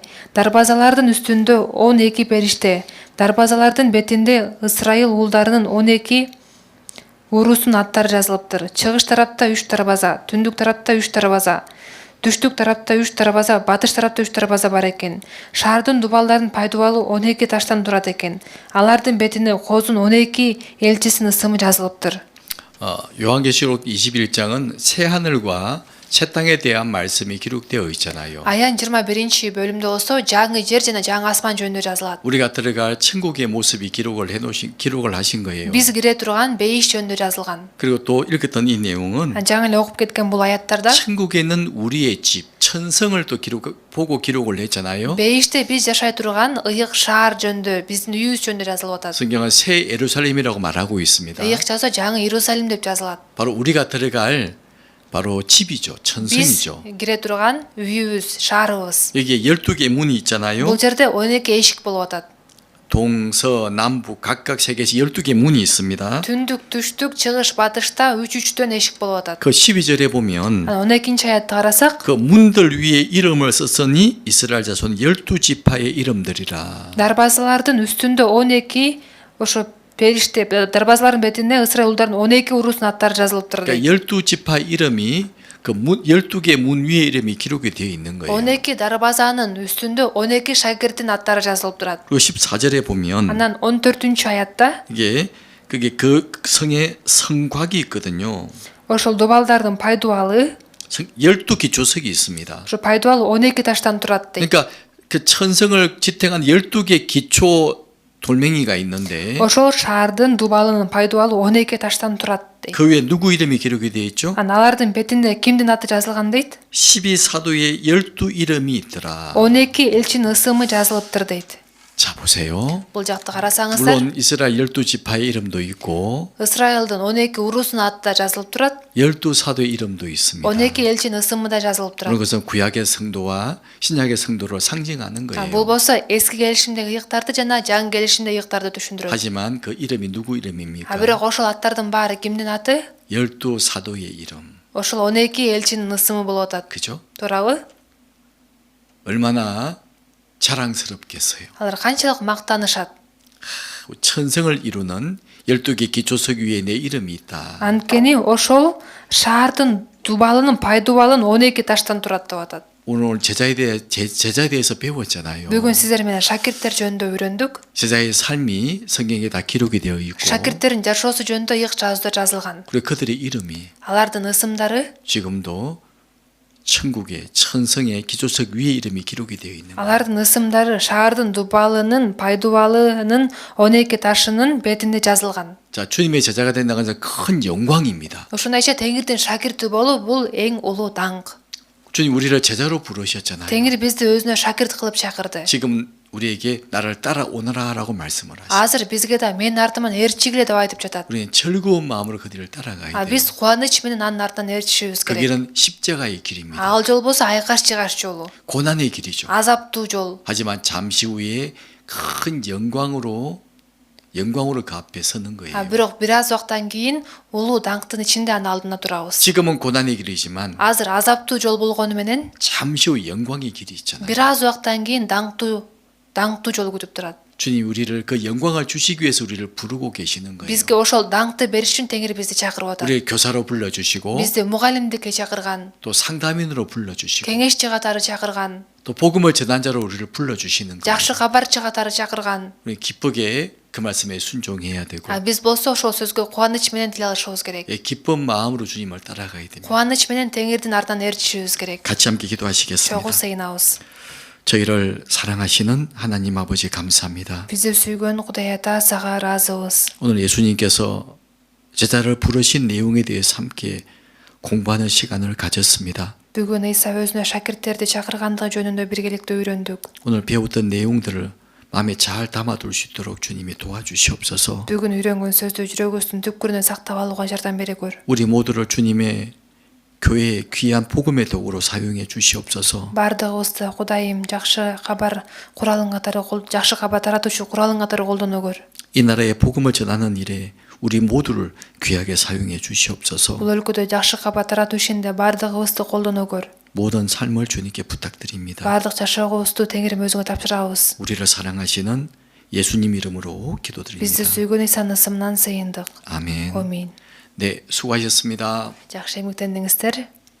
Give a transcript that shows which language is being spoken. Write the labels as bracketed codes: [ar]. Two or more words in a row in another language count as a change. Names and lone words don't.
[ky] Дарбазалардын үстүндө 12 периште, дарбазалардын бетинде Ысрайыл уулдарынын 12 урусун аттары жазылыптыр. Чыгыш тарапта 3 дарбаза, түндүк тарапта 3 дарбаза, түштүк тарапта 3 дарбаза, батыш тарапта 3 дарбаза бар экен. Шаардын дубалдардын пайдубалы 12 таштан турат экен. Алардын бетине козун 12 элчисинин ысымы жазылыптыр. [ko] 요한계시록 21장은 새 하늘과 새 땅에 대한 말씀이 기록되어 있잖아요. [ky] Аян 21 бөлүмдө болсо жаңы жер жана жаңы асман жөнүндө жазылат. [ko] 우리가 들어갈 천국의 모습이 기록을 하신 거예요. [ky] Биз кире турган бейиш жөнүндө жазылган. [ko] 그리고 또 읽었던 이 내용은 [ky] жаңы эле окуп кеткен бул аяттарда [ko] 천국에 있는 우리의 집, 천성을 또 보고 기록을 했잖아요. [ky] бейиште биз жашай турган ыйык шаар жөнүндө, биздин үйүбүз жөнүндө жазылып атат. [ko] 성경은 새 예루살렘이라고 말하고 있습니다. [ky] ыйык жазса жаңы Иерусалим деп жазылат. [ko] 바로 우리가 들어갈 바로 집이죠. [ky] Биз [ko] 천성이죠. [ky] кире турган үйүбүз, шаарыбыз. [ko] 여기에 12개 문이 있잖아요. [ky] Бул жерде 12 эшик болуп атат. [ko] 동서남북 각각 세 개씩 12개 문이 있습니다. [ky] Түндүк, түштүк, чыгыш, батышта 3-3төн эшик болуп атат. [ko] 그 12절에 보면 [ky] Анан 12-чи аятты карасак, [ko] 그 문들 위에 이름을 썼으니 이스라엘 자손 12지파의 이름들이라. [ky] дарбазалардын үстүндө 12 ошо периште, дарбазалардын бетинде Ысрайыл улдарынын 12 урусунун аттары жазылыптыр. [ko] 그러니까 12지파 이름이 그 12개 문 위에 이름이 기록이 되어 있는 거예요. [ky] 12 дарбазанын үстүндө 12 шагирттин аттары жазылып турат. [ko] 그리고 14절에 보면 [ky] Анан 14-чү аятта [ko] 이게 그게 그 성에 성곽이 있거든요. [ky] ошол дубалдардын пайдубалы, [ko] 12개 조석이 있습니다. [ky] ошо пайдубал 12 таштан турат дейт. [ko] 그러니까 그 천성을 지탱한 12개 기초 돌멩이가 있는데 [ky] Ошол шаардын дубалынын пайдубалы 12 таштан турат дейт. [ko] 그 위에 누구 이름이 기록이 되어 있죠? [ky] Алардын бетинде кимдин аты жазылган дейт? [ko] 12사도의 12 이름이 있더라. [ky] 12 элчинин ысымы жазылыптыр дейт. [ko] 자 보세요. [ky] Бул жакты карасаңыздар, [ko] 물론 이스라엘 12지파의 이름도 있고 [ky] Ысрайылдын 12 урусунун аты да жазылып турат. [ko] 12사도의 이름도 있습니다. [ky] 12 элчинин ысымы да жазылып турат. [ko] 그것은 구약의 성도와 신약의 성도를 상징하는 [ky] Бул [ko] 거예요. [ky] болсо эски келишимдеги ыйыктарды жана жаңы келишимдеги ыйыктарды түшүндүрөт. [ko] 하지만 그 이름이 누구 이름입니까? [ky] Бирок ошол аттардын баары кимдин аты? [ko] 12사도의 이름. [ky] Ошол 12 элчинин ысымы болуп атат. [ko] 그죠? [ky] Туурабы? [ko] 얼마나 자랑스럽겠어요. [ky] Алар канчалык мактанышат. [ko] 천성을 이루는 12개 기초석 위에 내 이름이 있다. [ky] Анткени ошол шаардын дубалынын пайдубалын 12 таштан турат деп атат. [ko] 오늘 제자에 대해서 배웠잖아요. [ky] Бүгүн сиздер менен шакирттер жөнүндө үйрөндүк. [ko] 제자의 삶이 성경에 다 기록이 되어 있고 [ky] Шакирттердин жашоосу жөнүндө ыйык жазууда жазылган. [ko] 그리고 그들의 이름이 [ky] Алардын ысымдары, [ko] 지금도 천국의 천성의 기초석 위에 이름이 기록이 되어 있는 거예요. [ky] алардын ысымдары шаардын дубалынын пайдубалынын 12 ташынын бетинде жазылган. [ko] 자, 주님의 제자가 된다는 것은 큰 영광입니다. [ky] Ушундайча Теңирдин шакирти болуу бул эң улуу даңк. [ko] 주님 우리를 제자로 부르셨잖아요. [ky] Теңир бизди өзүнө шакирт кылып чакырды. [ko] 지금 우리에게 나를 따라오너라라고 말씀을 하시죠. [ky] Азыр бизге да менин артыман ээрчигиле деп айтып жатат. [ko] 우리는 즐거운 마음으로 그들을 따라가야 돼요. [ky] Биз кубаныч менен анын артынан ээрчишибиз [ko] 그 [ky] керек. [ko] 길은 십자가의 길입니다. [ky] Ал жол болсо айкаш жыгаш жолу, [ko] 고난의 길이죠. [ky] азаптуу жол. [ko] 하지만 잠시 후에 큰 영광으로 그 앞에 서는 거예요. [ky] Бирок бир аз убактан кийин улуу даңктын ичинде анын алдына турабыз. [ko] 지금은 고난의 길이지만 [ky] Азыр азаптуу жол болгону менен [ko] 잠시 후 영광의 길이 있잖아요. [ky] бир аз убактан кийин даңктуу жол күтүп турат. [ko] 주님 우리를 그 영광을 주시기 위해서 우리를 부르고 계시는 거예요. [ky] Бизге ошол даңкты бериш үчүн Теңир бизди чакырып атат. [ko] 우리를 교사로 불러주시고 [ky] Бизди мугалимдикке чакырган, [ko] 또 상담인으로 불러주시고 [ky] кеңешчи катары чакырган, [ko] 또 복음을 전한자로 우리를 불러주시는 거예요. [ky] жакшы кабарчы катары чакырган. [ko] 우리 기쁘게 그 말씀에 순종해야 되고 [ky] Биз болсо ошол сөзгө кубаныч менен тил алышыбыз керек. [ko] 기쁜 마음으로 주님을 따라가야 됩니다. [ky] Кубаныч менен Теңирдин артынан ээрчишибиз керек. [ko] 같이 함께 기도하시겠습니다. [ky] Чогуу сыйынабыз. [ko] 저희를 사랑하시는 하나님 아버지 감사합니다. [ky] Бизди сүйгөн Кудай Ата сага ыраазыбыз. [ko] 오늘 예수님께서 제자를 부르신 내용에 대해서 함께 공부하는 시간을 가졌습니다. [ky] Бүгүн Ыйса өзүнө шакирттерди чакыргандыгы жөнүндө биргеликте үйрөндүк. [ko] 오늘 배웠던 내용들을 마음에 잘 담아둘 수 있도록 주님이 도와주시옵소서. [ky] Бүгүн үйрөнгөн сөздү жүрөгүбүздүн түпкүрүнө сактап алууга жардам бере көр. [ko] 우리 모두를 주님의 교회의 귀한 복음의 도구로 사용해 주시옵소서. [ky] Бардыгыбызды Кудайым жакшы кабар куралың катары жакшы кабар таратуучу куралың катары колдоно көр. [ko] 이 나라의 복음을 전하는 일에 우리 모두를 귀하게 사용해 주시옵소서. [ky] Бул өлкөдө жакшы кабар таратуу ишинде бардыгыбызды колдоно көр. [ko] 모든 삶을 주님께 부탁드립니다. [ky] Бардык жашообузду Теңирим өзүңө тапшырабыз. [ko] 우리를 사랑하시는 예수님 이름으로 [ky] Бизди [ko] 기도드립니다. [ky] сүйгөн Исанын ысымынан сыйындык. [ko] 아멘. [ky] Амин. [ko] 네, 수고하셨습니다. [ky] Жакшы эмгектендиңиздер.